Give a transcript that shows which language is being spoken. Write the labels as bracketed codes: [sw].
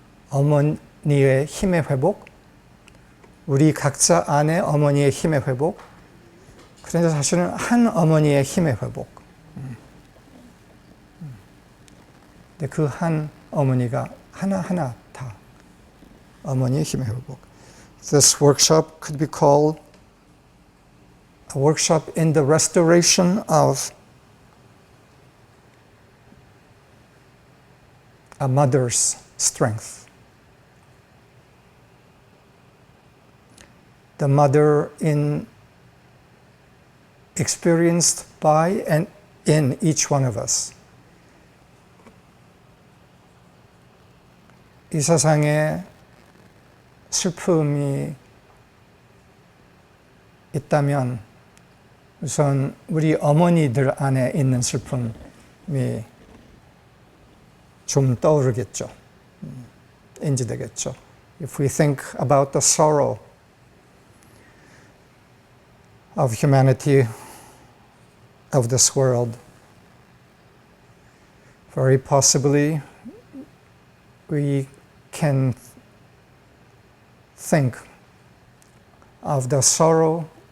[ko] 어머니의 힘의 회복, 우리 각자 안에 어머니의 힘의 회복, 그런데 사실은 한 어머니의 힘의 회복. 근데 그 한 어머니가 하나하나 다 어머니의 힘의 회복. [en] This workshop could be called a workshop in the restoration of a mother's strength. The mother experienced by and in each one of us. [ko] 이 세상에 슬픔이 있다면 우선 우리 어머니들 안에 있는 슬픔이 좀 떠오르겠죠. 인지되겠죠. [en] If we think about the sorrow of humanity, of this world, very possibly we can think of the sorrow